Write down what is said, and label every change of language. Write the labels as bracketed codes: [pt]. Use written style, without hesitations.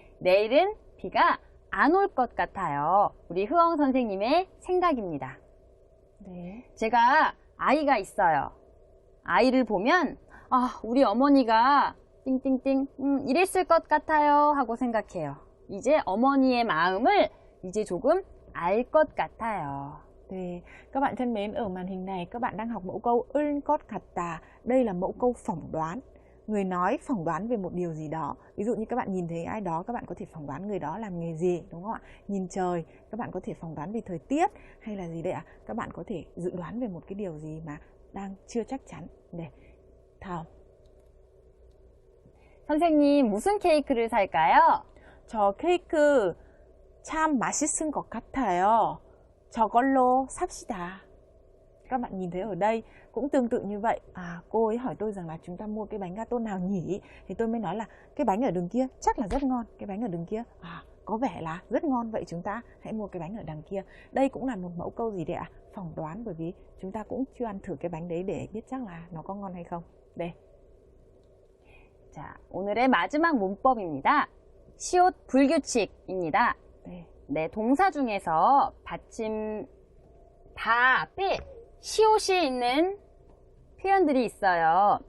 [ko] 내일은 비가 안 올 것 같아요. 우리 흐엉 선생님의 생각입니다. 네. 제가 아이가 있어요. 아이를 보면 우리 어머니가 띵띵띵 이랬을 것 같아요 하고 생각해요. 이제 어머니의 마음을 이제 조금 알 것 같아요. 네. [vi] Các bạn thân mến, ở màn hình này các bạn đang học mẫu câu 을 것 같다. Đây là mẫu câu phỏng đoán. Người nói phỏng đoán về một điều gì đó. Ví dụ như các bạn nhìn thấy ai đó, các bạn có thể phỏng đoán người đó làm nghề gì, đúng không ạ? Nhìn trời, các bạn có thể phỏng đoán về thời tiết hay là gì đấy ạ? Các bạn có thể dự đoán về một cái điều gì mà đang chưa chắc chắn. [ko] 네. 다음. 선생님, 무슨 케이크를 살까요? 저 케이크 참 맛있은 것 같아요. 저걸로 삽시다. [vi] Các bạn nhìn thấy ở đây cũng tương tự như vậy. Cô ấy hỏi tôi rằng là chúng ta mua cái bánh gato nào nhỉ? Thì tôi mới nói là cái bánh ở đường kia chắc là rất ngon. Cái bánh ở đường kia có vẻ là rất ngon. Vậy chúng ta hãy mua cái bánh ở đằng kia. Đây cũng là một mẫu câu gì đấy ạ? Phỏng đoán, bởi vì chúng ta cũng chưa ăn thử cái bánh đấy để biết chắc là nó có ngon hay không. [ko] 네. 자, 오늘의 마지막 문법입니다. 시옷 불규칙입니다. 네. 네, 동사 중에서 받침 다 앞에 시옷이 있는 표현들이 있어요.